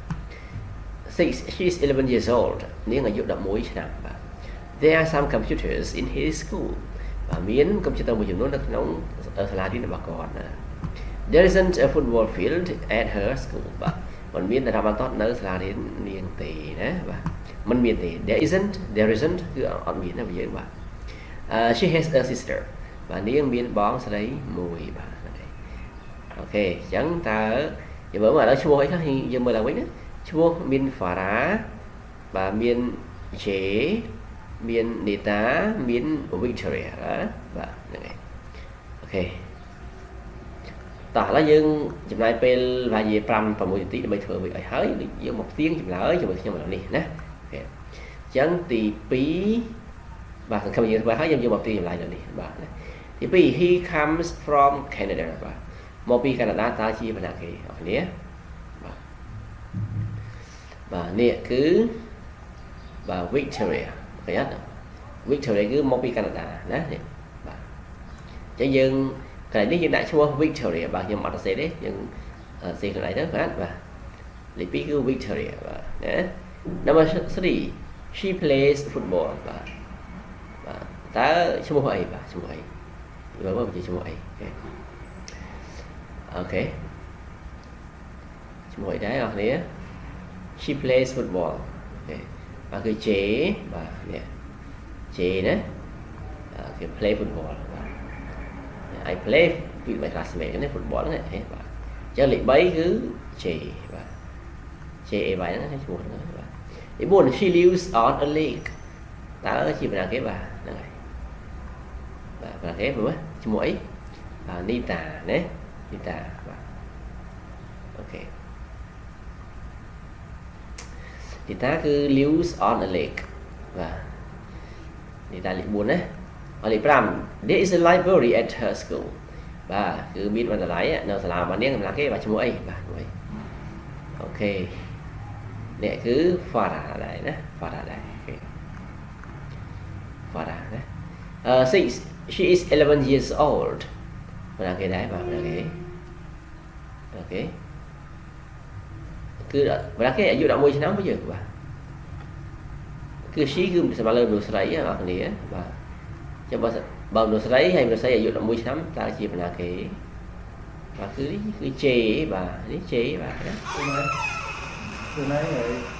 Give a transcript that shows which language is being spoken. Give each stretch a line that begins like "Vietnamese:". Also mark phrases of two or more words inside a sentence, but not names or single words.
Khmer: 6
English: she is 11 years old
Khmer: នាងអាយុ11ឆ្នាំបាទ
English: there are some computers in his school
Khmer: បាទមានកុំព្យូទ័រមួយចំនួននៅក្នុងសាលារៀនរបស់គាត់ណា
English: there isn't a football field at her school
Khmer: បាទមិនមានតារាបាល់ទាត់នៅសាលារៀននាងទេណាបាទមិនមានទេ
English: there isn't
Khmer: គឺអត់មានណាយើងបាទ
English: she has a
Khmer: sister បាទនាងមានបងស្រីមួយបាទអូខេអញ្ចឹងតើយើងមើលឥឡូវឈ្មោះអីខ្លះយើងមើលឡើងវិញណាឈ្មោះមាន Farah បាទមាន J មាន Nita មាន Victoria បាទហ្នឹងហើយអូខេតោះឥឡូវយើងចំណាយពេលប្រហែលជា5 6នាទីដើម្បីធ្វើវាឲ្យហើយយើងមកផ្ទៀងចម្លើយជាមួយខ្ញុំឥឡូវនេះណាអូខេអញ្ចឹងទី2បាទសង្ឃឹមយើងធ្វើហើយយើងយកមកផ្ទៀងចម្លើយឥឡូវនេះបាទទី2
English: he comes from Canada
Khmer: បាទមកពីកាណាដាតើជាបណ្ណាគេអរគ្នា បាទនេះគឺបាទ Victoria ឃើញអត់ Victoria គឺមកពីកាណាដាណានេះបាទអញ្ចឹងយើងកន្លែងនេះយើងដាក់ឈ្មោះ Victoria បាទខ្ញុំអត់សរសេរទេយើងសេខ្លួនឯងទៅបាទលេខ2គឺ Victoria បាទណា
English: Number 3 she plays football
Khmer: បាទតើឈ្មោះអីបាទឈ្មោះអីមើលជាឈ្មោះអី អូខេឈ្មោះអីដែរអរគ្នា
English: she plays football
Khmer: អូខេបាទគឺ J បាទនេះ J ណាអូ ខេ
English: play football
Khmer: បាទ
English: I play with my classmate
Khmer: ណា football ហ្នឹងបាទអញ្ចឹងលេខ3គឺ J បាទ J A Y ហ្នឹងឈ្មោះហ្នឹងបាទទី4
English: she lives on a lake
Khmer: តើជាបណ្ណាគេបាទហ្នឹងហើយបាទបណ្ណាគេមើលឈ្មោះអីNita ណា Nita បាទអូខេ Nita គឺ
English: lives on a lake
Khmer: បាទ Nita លេខ4ណាលេខ5
English: there is a library at her school
Khmer: បាទគឺមានបណ្ណាល័យនៅសាលារបស់នាងសម្រាប់គេបាទឈ្មោះអីបាទអូខេនេះគឺ Farah ដែរណា Farah ដែរអូខេ Farah ណា6
English: she is 11 years old
Khmer: បណ្ណាគេដែរបាទបណ្ណាគេអូខេ គឺបណ្ណាគេអាយុ11ឆ្នាំមកយើងបាទគឺ she គឺសម្រាប់លើមនុស្សស្រីអរគ្នាបាទចាំបើមនុស្សស្រីហើយមនុស្សស្រីអាយុ11ឆ្នាំតើជាបណ្ណាគេបាទគឺនេះគឺ J បាទនេះ J បាទណាគឺណៃហើយ